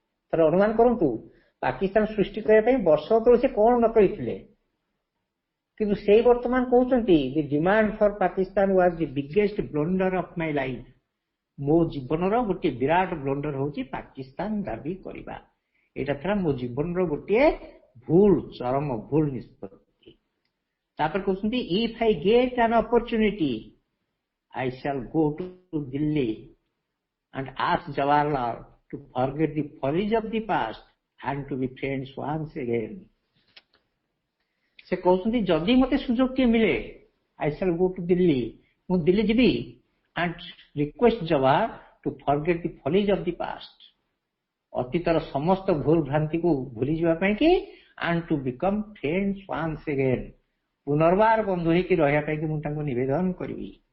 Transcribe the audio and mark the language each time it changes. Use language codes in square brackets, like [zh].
[or] ଥରେ ଅନୁମାନ କରନ୍ତୁ, ପାକିସ୍ତାନ ସୃଷ୍ଟି କରିବା ପାଇଁ ବର୍ଷ ତଳେ ସେ କଣ ନ କରିଥିଲେ, କିନ୍ତୁ ସେଇ ବର୍ତ୍ତମାନ କହୁଛନ୍ତି [en] The demand for Pakistan was the biggest blunder of my life. [or] ମୋ ଜୀବନର ଗୋଟିଏ ବିରାଟ ବ୍ଲଣ୍ଡର ହଉଛି ପାକିସ୍ତାନ ଦାବି କରିବା। ଏଇଟା ଥିଲା ମୋ ଜୀବନର ଗୋଟିଏ ଭୁଲ, ଚରମ ଭୁଲ ନିଷ୍ପତ୍ତି। ତାପରେ କହୁଛନ୍ତି, [en] If I get an opportunity I shall go to Delhi and ask Jawaharlal to forget the follies of the past and to be friends once again. [or] ସେ କହୁଛନ୍ତି, ଯଦି ମତେ ସୁଯୋଗଟିଏ ମିଳେ, [en] I shall go to Delhi, [or] ମୁଁ ଦିଲ୍ଲୀ ଯିବି [en] and request Jawahar to forget the follies of the past, [or] ଅତୀତର ସମସ୍ତ ଭୁଲ ଭ୍ରାନ୍ତିକୁ ଭୁଲିଯିବା ପାଇଁ କି [en] and to become friends once again, [or] ପୁନର୍ବାର ବନ୍ଧୁ ହେଇକି ରହିବା ପାଇଁ କି ମୁଁ ତାଙ୍କୁ ନିବେଦନ କରିବି।